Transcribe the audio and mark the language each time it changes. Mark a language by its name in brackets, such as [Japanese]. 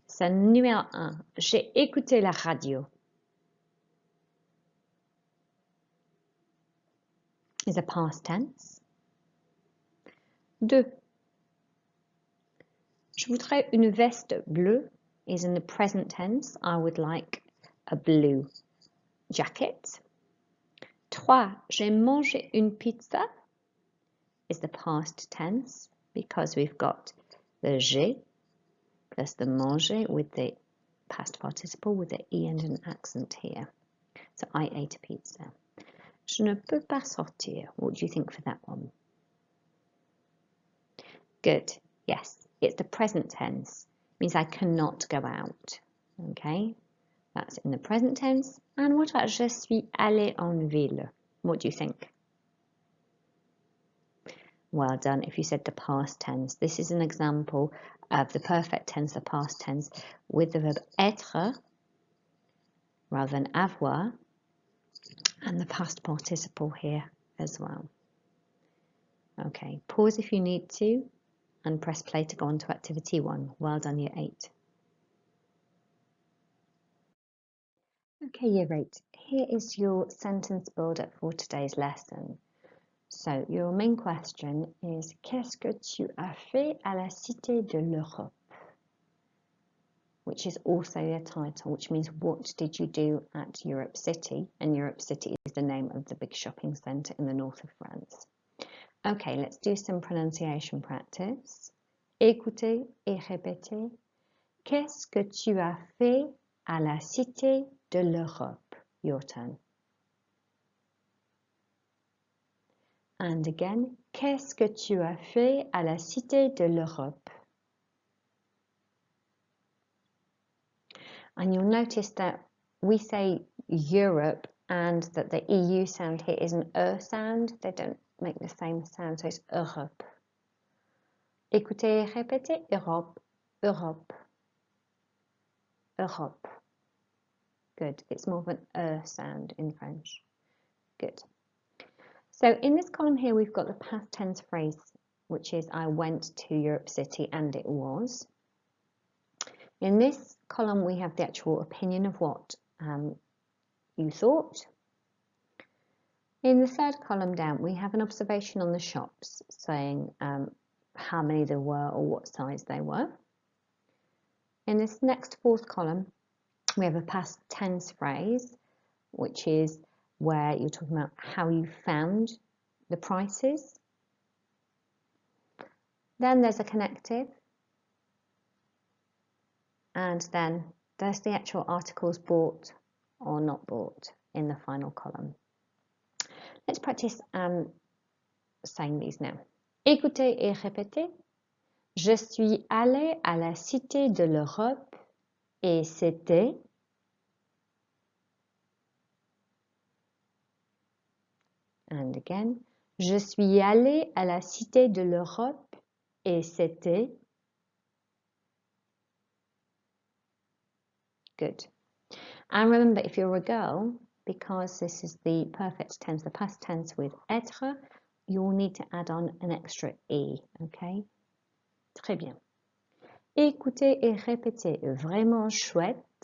[French] So, numéro 1, j'ai écouté la radio. [English] Is a past tense. 2. [French] Je voudrais une veste bleue [English] is in the present tense. I would like a blue jacket. 3. [French] J'ai mangé une pizza [English] is the past tense because we've got the j'ai plus the manger with the past participle with the E and an accent here. So I ate a pizza. [French] Je ne peux pas sortir. [English] What do you think for that one? Good. Yes, it's the present tense. It means I cannot go out. Okay. That's in the present tense. And what about [French] je suis allé en ville? [English] What do you think? Well done if you said the past tense. This is an example of the perfect tense, the past tense, with the verb être rather than avoir, and the past participle here as well. Okay, pause if you need to, and press play to go on to activity 1. Well done, Year 8. Okay, Year 8, here is your sentence build-up for today's lesson. So, your main question is, [French] qu'est-ce que tu as fait à la Cité de l'Europe? [English] Which is also the title, which means what did you do at Europe City? And Europe City is the name of the big shopping centre in the north of France. Okay, let's do some pronunciation practice. [French] Écoutez et répétez. Qu'est-ce que tu as fait à la Cité de l'Europe? [English] Your turn. And again, [French] qu'est-ce que tu as fait à la Cité de l'Europe? [English] And you'll notice that we say Europe and that the EU sound here is an sound. They don't make the same sound, so it's Europe. [French] Écoutez et répétez, Europe, Europe, Europe. [English] Good. It's more of an sound in French. Good. So in this column here, we've got the past tense phrase, which is I went to Europe City and it was. In this column, we have the actual opinion of what you thought. In the third column down, we have an observation on the shops saying how many there were or what size they were. In this next fourth column, we have a past tense phrase, which is where you're talking about how you found the prices. Then there's a connective. And then there's the actual articles bought or not bought in the final column. Let's practice saying these now. [French] Écoutez et répétez. Je suis allée à la Cité de l'Europe et c'était. [English] And again. [French] Je suis allée à la Cité de l'Europe et c'était. [English] Good. And remember, if you're a girl, because this is the perfect tense, the past tense with être, you'll need to add on an extra E, okay? [French] Très bien. Écoutez et répétez. Vraiment chouette.